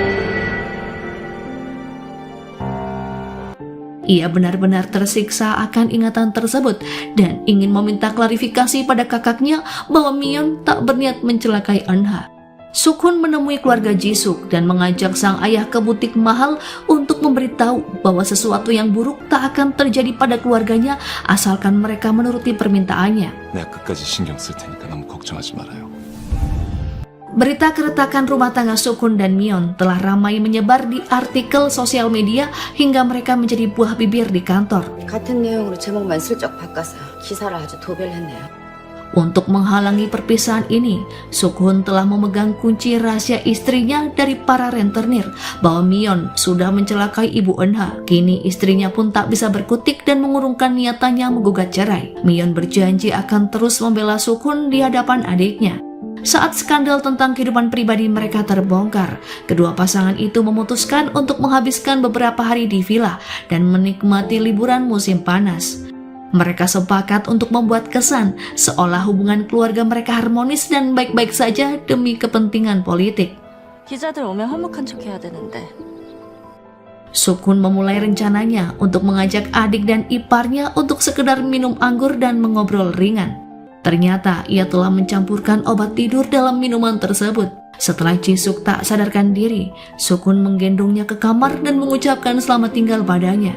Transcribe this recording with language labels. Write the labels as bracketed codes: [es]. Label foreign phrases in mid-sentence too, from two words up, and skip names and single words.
[id] Ia benar-benar tersiksa akan ingatan tersebut dan ingin meminta klarifikasi pada kakaknya bahwa Mion tak berniat mencelakai Eunha. Sukhun menemui keluarga Jisuk dan mengajak sang ayah ke butik mahal untuk memberitahu bahwa sesuatu yang buruk tak akan terjadi pada keluarganya asalkan mereka menuruti permintaannya. [ko] 내가 끝까지 신경 쓸 테니까 너무 걱정하지 말아요. [id] Berita keretakan rumah tangga Sukhun dan Mion telah ramai menyebar di artikel sosial media hingga mereka menjadi buah bibir di kantor. [ko] 같은 내용으로 제목만 슬쩍 바꿔서 기사를 아주 도배했네요. [id] Untuk menghalangi perpisahan ini, Sukhun telah memegang kunci rahasia istrinya dari para rentenir bahwa Mion sudah mencelakai ibu Eunha. Kini istrinya pun tak bisa berkutik dan mengurungkan niatannya menggugat cerai. Mion berjanji akan terus membela Sukhun di hadapan adiknya. Saat skandal tentang kehidupan pribadi mereka terbongkar, kedua pasangan itu memutuskan untuk menghabiskan beberapa hari di villa dan menikmati liburan musim panas. Mereka sepakat untuk membuat kesan seolah hubungan keluarga mereka harmonis dan baik-baik saja demi kepentingan politik. [ko] 기자들 오면 화목한 척 해야 되는데. [id] Sukhun memulai rencananya untuk mengajak adik dan iparnya untuk sekedar minum anggur dan mengobrol ringan. Ternyata ia telah mencampurkan obat tidur dalam minuman tersebut. Setelah Jisuk tak sadarkan diri, Sukhun menggendongnya ke kamar dan mengucapkan selamat tinggal padanya.